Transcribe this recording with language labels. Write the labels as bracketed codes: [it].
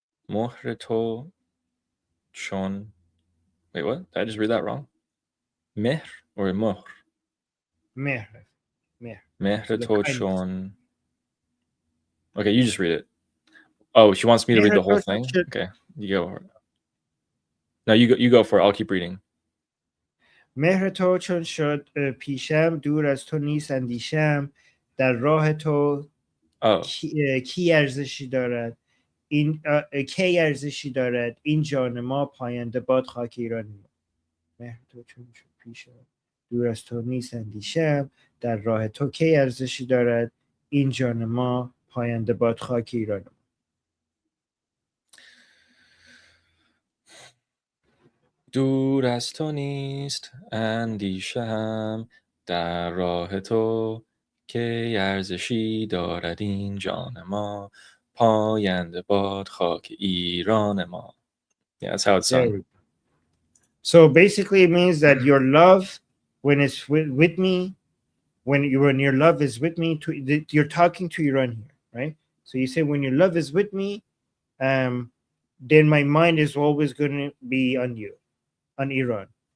[fa] Mohreto Chon. [en] Wait, what? Did I just read that wrong? Mehr or Mohr? Mehr. [fa] Mohreto Chon. [en] Okay, you just read it. Oh, she wants me to read the whole thing? Okay, you go for it. No, you go for it. I'll keep reading. [fa] مهر تو چون شد پیشم دور از تو نیست اندیشم در راه تو کی ارزشی دارد کی ارزشی دارد این جان ما پاینده باد خاک ایران ما مهر تو چون شد پیشم دور از تو نیست اندیشم در راه تو کی ارزشی دارد این جان ما پاینده باد خاک ایران ما. دور از تو نیست اندیشه‌ام در راه تو که ارزشی دارد این جان ما پاینده باد خاک ایران ما. [en] Yeah, that's how it's sung. So basically it means that your love, when it's with me, when your love is with me, you're talking to Iran here, right? So you say, when your love is with me, then my mind is always going to be on you, on Iran.